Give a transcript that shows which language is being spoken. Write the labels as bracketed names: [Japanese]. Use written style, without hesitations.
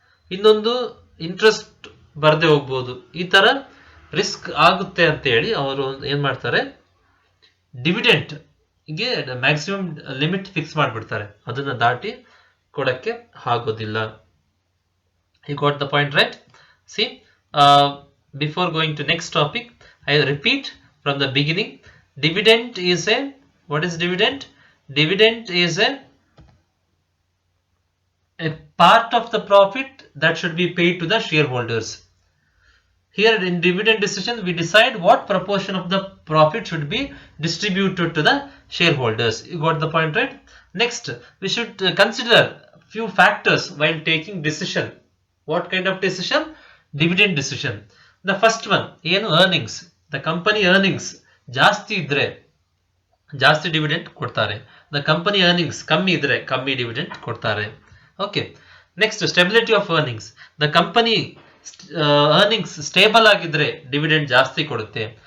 [Kannada] ಇನ್ನೊಂದು ಇಂಟ್ರೆಸ್ಟ್ ಬರದೆ ಹೋಗ್ಬೋದು, ಈ ತರ ರಿಸ್ಕ್ ಆಗುತ್ತೆ ಅಂತ ಹೇಳಿ ಅವರು ಏನ್ ಮಾಡ್ತಾರೆ, ಡಿವಿಡೆಂಟ್ ಗೆ ಮ್ಯಾಕ್ಸಿಮಮ್ ಲಿಮಿಟ್ ಫಿಕ್ಸ್ ಮಾಡ್ಬಿಡ್ತಾರೆ, ಅದನ್ನ ದಾಟಿ ಕೊಡಕ್ಕೆ ಆಗೋದಿಲ್ಲ. [English] You got the point right? See, before going to next topic, I repeat from the beginning. Dividend is a, what is dividend? Dividend is a part of the profit that should be paid to the shareholders. Here in dividend decision, we decide what proportion of the profit should be distributed to the shareholders. You got the point, right? Next, we should consider few factors while taking decision. What kind of decision? Dividend decision. The first one, ಏನು earnings. The company earnings [Kannada] ಜಾಸ್ತಿ ಇದ್ರೆ ಜಾಸ್ತಿ dividend ಕೊಡ್ತಾರೆ. [English] The company earnings [Kannada] ಕಮ್ಮಿ ಇದ್ರೆ ಕಮ್ಮಿ dividend ಕೊಡ್ತಾರೆ. Okay, next, [English] Stability of earnings. The company earnings [Kannada] stable ಆಗಿದ್ರೆ ಡಿವಿಡೆಂಡ್ ಜಾಸ್ತಿ ಕೊಡುತ್ತೆ.